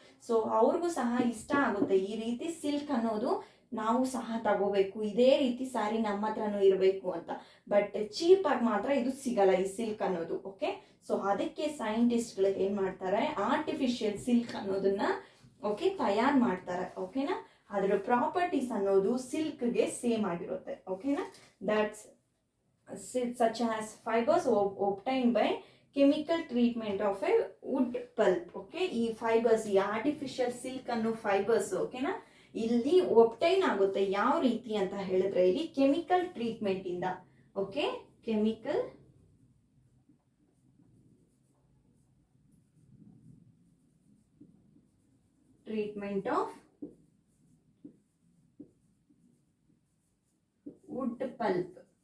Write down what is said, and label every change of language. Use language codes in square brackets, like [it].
[kn] So ಅವ್ರಿಗೂ ಸಹ ಇಷ್ಟ ಆಗುತ್ತೆ ಈ ರೀತಿ ಸಿಲ್ಕ್ ಅನ್ನೋದು ನಾವು ಸಹ ತಗೋಬೇಕು, ಇದೇ ರೀತಿ ಸ್ಯಾರಿ ನಮ್ಮ ಹತ್ರನೂ ಇರಬೇಕು ಅಂತ. ಬಟ್ ಚೀಪಾಗಿ ಮಾತ್ರ ಇದು ಸಿಗಲ್ಲ ಈ ಸಿಲ್ಕ್ ಅನ್ನೋದು. ಓಕೆ ಸೊ ಅದಕ್ಕೆ ಸೈಂಟಿಸ್ಟ್ಗಳು ಏನು ಮಾಡ್ತಾರೆ, ಆರ್ಟಿಫಿಷಿಯಲ್ ಸಿಲ್ಕ್ ಅನ್ನೋದನ್ನ ಓಕೆ ತಯಾರು ಮಾಡ್ತಾರೆ. ಓಕೆನಾ? ಅದರ ಪ್ರಾಪರ್ಟೀಸ್ ಅನ್ನೋದು ಸಿಲ್ಕ್ಗೆ ಸೇಮ್ ಆಗಿರುತ್ತೆ. ಓಕೆನಾ? That's [en] such as fibers obtained by chemical treatment of a wood pulp. [kn] Okay ಈ ಫೈಬರ್ಸ್, ಈ ಆರ್ಟಿಫಿಷಿಯಲ್ ಸಿಲ್ಕ್ ಅನ್ನೋ ಫೈಬರ್ಸ್ ಓಕೆನಾ ಇಲ್ಲಿ ಒಬ್ಟೈನ್ ಆಗುತ್ತೆ ಯಾವ ರೀತಿ ಅಂತ ಹೇಳಿದ್ರೆ ಇಲ್ಲಿ ಕೆಮಿಕಲ್ ಟ್ರೀಟ್ಮೆಂಟ್ ಇಂದ. [en] Okay chemical treatment of wood pulp.